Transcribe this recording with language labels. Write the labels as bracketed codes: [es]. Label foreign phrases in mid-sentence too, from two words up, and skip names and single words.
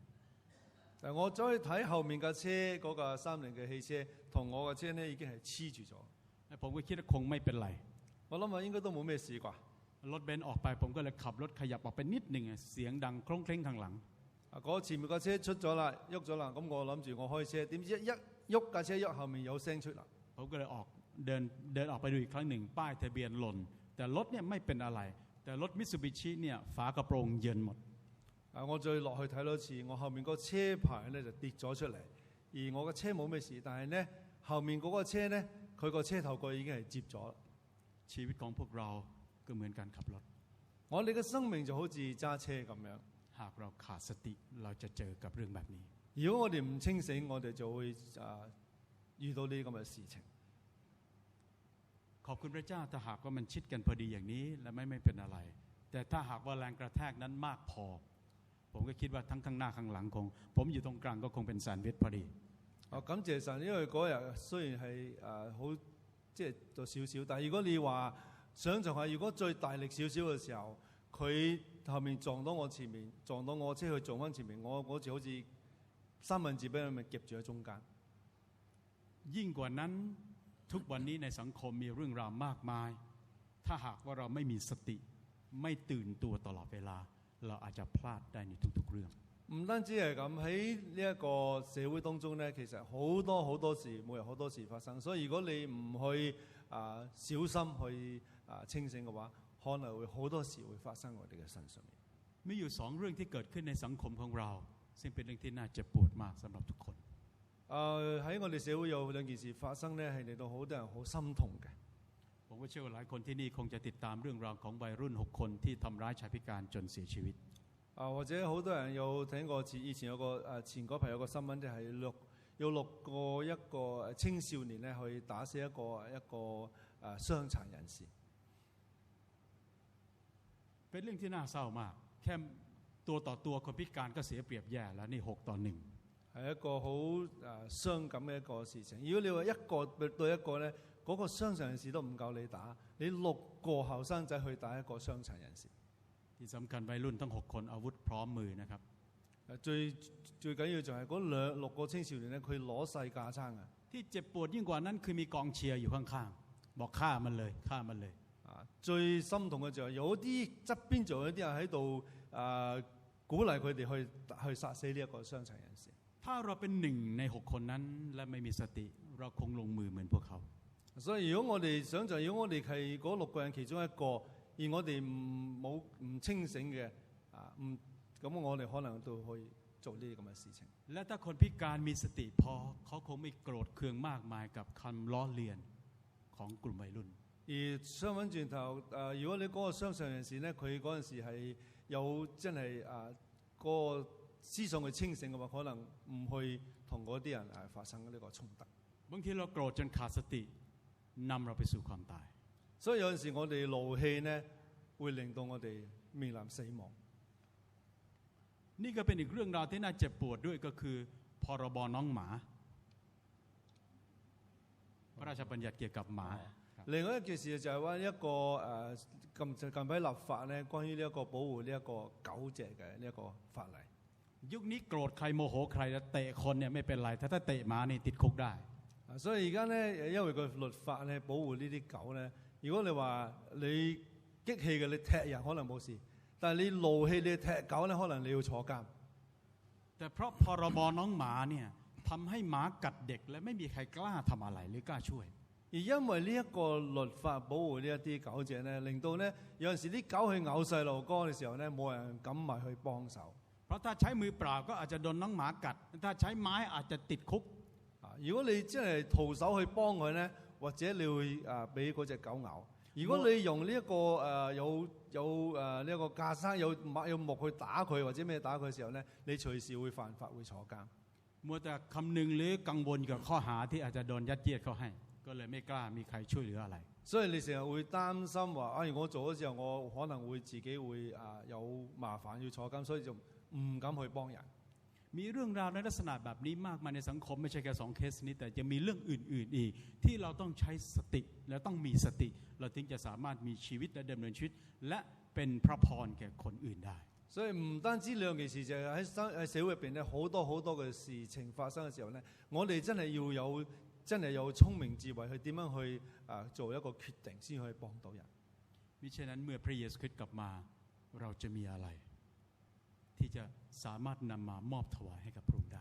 [yue] 但我再睇後面架車嗰架30嘅汽車同我嘅車咧已經係黐住咗。 [th] ผมก็คิดว่าคงไม่เป็นไร [yue] 我諗啊應該都冇咩事啩。 [th] รถเบนซ์ออกไปผมก็เลยขับรถขยับออกไปนิดหนึ่งเสียงดังโครงเคร่งข้างหลัง [yue] 嗰前面架車出咗啦，喐咗啦，咁我諗住我開車，點知一喐架車喐後面有聲出啦。 [th] ผมก็เลยเดินออกไปดูอีกครั้งหนึ่งป้ายทะเบียนหล่นแต่รถเนี่ยไม่เป็นอะไรแต่รถมิตซูบิชิเนี่ยฝากระโปรงเยินหมด [yue] 我再落去睇多次，我後面個車牌咧就跌咗出嚟，而我個車冇咩事，但係咧後面嗰個車咧，佢個車頭蓋已經係接咗啦。 [th] ชีวิตของพวกเราก็เหมือนการขับรถ [yue] 我哋嘅生命就好似揸車咁樣， [th] หากเราขาดสติเราจะเจอกับเรื่องแบบนี้ [yue] 如果我哋唔清醒，我哋就會遇到呢啲咁嘅事情。 [th] ขอบคุณพระเจ้าถ้าหากว่ามันชิดกันพอดีอย่างนี้และไม่เป็นอะไรแต่ถ้าหากว่าแรงกระแทกนั้นมากพอผมก็คิดว่าทั้งข้างหน้าข้างหลังคงผมอยู่ตรงกลางก็คงเป็นแซนด์วิชพอดี [yue] 感謝神，因為嗰日雖然係好即係做少少，但係如果你話想像下，如果最大力少少嘅時候，佢後面撞到我前面，撞到我車去撞翻前面，我嗰次好似三文治俾佢咪夾住喺中間。 [th] ยิ่งกว่านั้นทุกวันนี้ในสังคมมีเรื่องราวมากมายถ้าหากว่าเราไม่มีสติไม่ตื่นตัวตลอดเวลาเราอาจจะพลาดได้ในทุกๆเรื่อง [yue] 唔單止係咁，喺呢一個社會當中咧，其實好多事，每日好多事發生。所以如果你唔去小心去清醒嘅話，可能會好多事會發生喺我哋嘅身上面。 [th] มีอยู่2 เรื่องที่เกิดขึ้นในสังคมของเราซึ่งเป็นเรื่องที่น่าเจ็บปวดมากสำหรับทุกคน [yue] 喺我哋社會有2件事發生咧，係令到好多人好心痛嘅。 [th] ผมก็เชื่อว่าหลายคนที่นี่คงจะติดตามเรื่องราวของวัยรุ่น6 คนที่ทำร้ายชายพิการจนเสียชีวิต [yue] 或者好多人有聽過以前有個前嗰排有個新聞，就係有6個一個青少年咧去打死一個傷殘人士。 [th] เป็นเรื่องที่น่าเศร้ามากแค่ตัวต่อตัวคนพิการก็เสียเปรียบแย่แล้วนี่6-1 [yue] 係一個好傷感嘅一個事情。如果你話一個對一個咧，嗰個傷殘人士都唔夠你打，你6個後生仔去打一個傷殘人士。 [th] ที่สำคัญวัยรุ่นทั้ง6คนอาวุธพร้อมมือนะครับ [yue] 最緊要就係嗰6個青少年咧，佢攞細架撐啊！ [th] ที่เจ็บปวดยิ่งกว่านั้นคือมีกองเชียร์อยู่ข้างๆบอกฆ่ามันเลยฆ่ามันเลย [yue] 最心痛嘅就係有啲側邊仲有啲人喺度鼓勵佢哋去殺死呢一個傷殘人士。 [th] ถ้าเราเป็น1ใน6คนนั้นและไม่มีสติเราคงลงมือเหมือนพวกเขา [yue] 所以如果我哋想像，如果我哋係嗰6個人其中一個，而我哋唔清醒嘅咁我哋可能都可以做呢啲咁嘅事情。 [th] และถ้าคนพิการมีสติพอเขาคงไม่โกรธเคืองมากมายกับคำล้อเลียนของกลุ่มวัยรุ่น [yue] 而相反轉頭如果你嗰個傷殘人士咧，佢嗰陣時係有真係嗰個思想去清醒嘅話，可能唔去同嗰啲人發生呢個衝突。 [th] บางทีเราโกรธจนขาดสตินำเราไปสู่ความตาย [yue] 所以有陣時我哋怒氣咧，會令到我哋面臨死亡。 [th] นี่ก็เป็นอีกเรื่องราวที่น่าเจ็บปวดด้วยก็คือพรบน้องหมาพระราชบัญญัติเกี่ยวกับหมา [yue] 另外一件事就係話一個近排立法咧，關於呢一個保護呢一個狗隻嘅呢一個法例。 [th] ยุคนี้โกรธใครโมโหใครแล้วเตะคนเนี่ยไม่เป็นไรถ้าเตะหมานี่ติดคุกได้ [yue] 所以而家咧，因為個律法咧保護呢啲狗咧，如果你話你激氣嘅，你踢人可能冇事，但係你怒氣你踢狗咧，可能你要坐監。 [th] แต่เพราะพรบน้องหมาเนี่ยทำให้หมากัดเด็กและไม่มีใครกล้าทำอะไรหรือกล้าช่วย [yue] 而因為呢一個律法保護呢一啲狗隻咧，令到咧有陣時啲狗去咬細路哥嘅時候咧，冇人敢埋去幫手。 [th] เพราะถ้าใช้มือเปล่าก็อาจจะโดนน้องหมากัดถ้าใช้ไม้อาจจะติดคุก [yue] 如果你真係徒手去幫佢咧，或者你會俾嗰隻狗咬。如果你用呢一個有呢一個架生有木去打佢或者咩打佢嘅時候咧，你隨時會犯法會坐監。 [th] มัวแต่คำนึงหรือกังวลกับข้อหาที่อาจจะโดนยัดเยียดเขาให้ก็เลยไม่กล้ามีใครช่วยเหลืออะไร [yue] 所以你成日會擔心話我做咗之後我可能會自己會有麻煩要坐監，所以就唔敢去幫人。 [th] มีเรื่องราวในลักษณะแบบนี้มากมายในสังคมไม่ใช่แค่2 เคสนี้แต่จะมีเรื่องอื่นๆอีกที่เราต้องใช้สติและต้องมีสติเราถึงจะสามารถมีชีวิตและดำเนินชีวิตและเป็นพระพรแก่คนอื่นได้ [yue] 所以唔單止兩件事，就係喺社會入邊咧，好多嘅事情發生嘅時候咧，我哋真係要有聰明智慧去點樣去做一個決定，先可以幫到人。 [th] มิฉะนั้นเมื่อพระเยซูคริสต์กลับมาเราจะมีอะไรที่จะสามารถนำมามอบถวายให้กับพระองค์ได้